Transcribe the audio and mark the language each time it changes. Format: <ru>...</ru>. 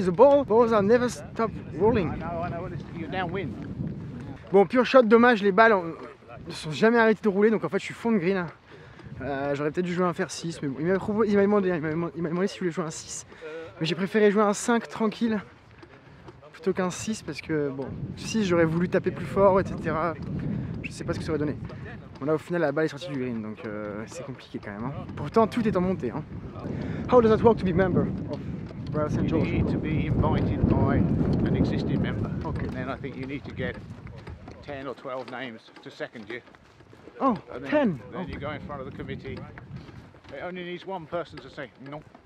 <en>The balls are never stop rolling. I know. You're downwind.</en> <fr>Bon, pure shot, dommage, les balles ne sont jamais arrêtées de rouler, donc en fait je suis fond de green. J'aurais peut-être dû jouer un fer 6, mais bon, il m'a demandé si je voulais jouer un 6. Mais j'ai préféré jouer un 5 tranquille plutôt qu'un 6 parce que bon, 6 j'aurais voulu taper plus fort, etc. Je sais pas ce que ça aurait donné. Bon là au final la balle est sortie du green, donc c'est compliqué quand même. Hein. Pourtant tout est en montée. Hein.</fr> <en>How does that work to be member of Royal St. You George? need to be invited by an existing member. Okay. And then I think you need to get 10 or 12 names to second you. Oh, And 10! Then you go in front of the committee. It only needs one person to say no.</en>